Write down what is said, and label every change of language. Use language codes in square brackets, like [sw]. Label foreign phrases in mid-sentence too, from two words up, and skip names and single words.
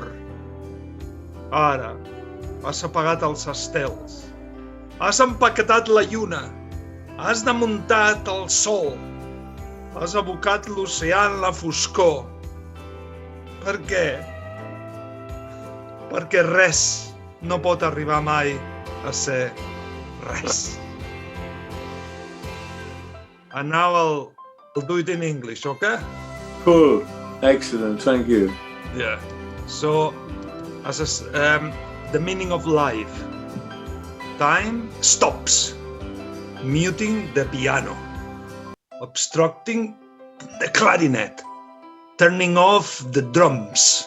[ca] Ara, has apagat els estels, has empaquetat la lluna, has desmuntat el sol, has abocat l'oceà en la foscor. Per què? Perquè res no pot arribar mai a ser res. [en] And now I'll do it in English, okay? Cool. Excellent. Thank you. Yeah. So, the meaning of life. Time stops, muting the piano, obstructing the clarinet, turning off the drums.